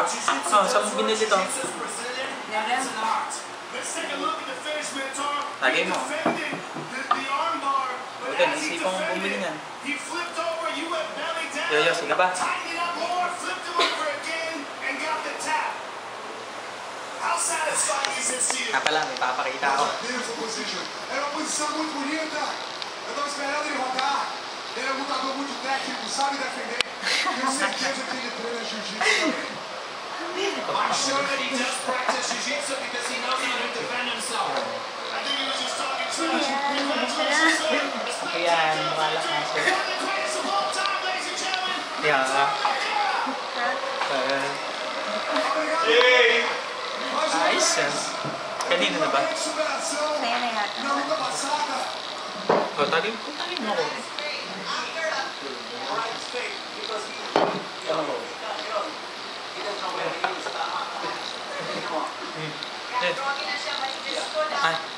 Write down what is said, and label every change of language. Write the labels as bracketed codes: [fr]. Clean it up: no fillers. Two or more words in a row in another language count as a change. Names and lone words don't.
[tl] Oh, saan mo binili to? Lagay mo. Buti, naisipan kong bumili niyan. Yo, sige ba? Pala, may papakita ako. [pt] Era uma posição muito bonita. Eu estava esperando ele rodar. Ele é um lutador muito técnico, sabe defender. Tenho certeza que ele treina jiu-jitsu também. [en] I'm sure that he does practice jiu-jitsu because he knows how to defend himself. I think he was just talking trash. [tl] Okay yan, wala ka sir. Yeah. Ayos yan. Kanina na ba? Kaya na yata. O, tagin mo ako. Ay.